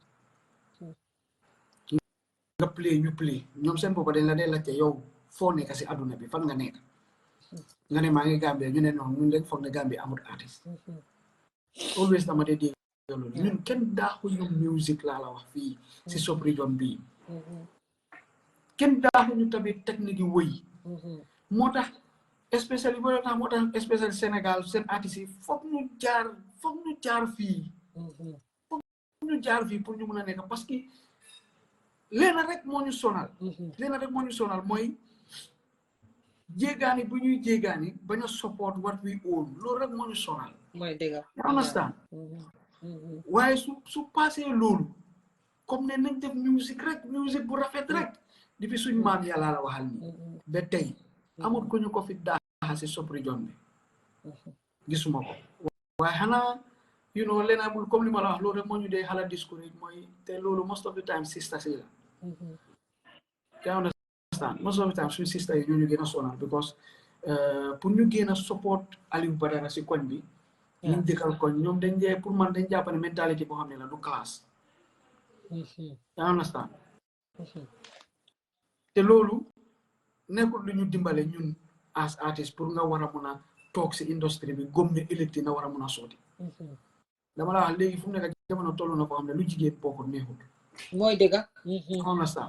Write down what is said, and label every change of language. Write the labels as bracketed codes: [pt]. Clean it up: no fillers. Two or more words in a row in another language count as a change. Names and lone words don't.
[wo] nga play ñu play ñoom seen boppa dañ la dee laajte yow foo nekk si àdduna bi fan nga nekk nga ne maa ngi Gambie ñu ne noonu ñun leen foog ne Gambie amul artiste always dama dee dégg loolu ñun kenn daaxuñu musique laa la wax fii si [en] sub region [wo] bii kenn daaxuñu tamit technique yi wëy moo tax especially Sénégal seen artistes yi foog ñu jaar fii pour ñu mun a nekk parce que leena rek moo ñu sonal mooy jéegaani bu ñuy jéegaani bañ a [en] support what we own [wo] loolu rek moo ñu sonal mooy dëgg [en] you understand [wo] waaye su passé loolu comme ne nañ def musique bu rafet rek depuis suñ maam yàlla la waxal ni ba tey amul ko ñu ko fi daaxa si [en] sub region [wo] bi gisuma ko waaye xanaa [en] you know [wo] leena bul comme li ma la wax loolu rek moo ñu dee xala discourage mooy te loolu [en] most of the time sister [wo] si la [en] you understand most of the time [wo] suñ sister yi ñu gën a sonal because pour ñu gën a support Alieu Badara si koñ bi ñu dëkkal koñ ñoom dañ dee pour man dañ jàpp ne mentalité boo xam ne la du classe [en] you understand [wo] te loolu nekkul lu ñu dimbale ñun [en] as artist [wo] pour nga war a mun a toog si industrie bi gom ne ëllëg na war a mun a sooti dama la wax léegi fu mu nekk jamono toll na ko xam ne lu jigéen bokkul neexul mooy dëgga xam na sa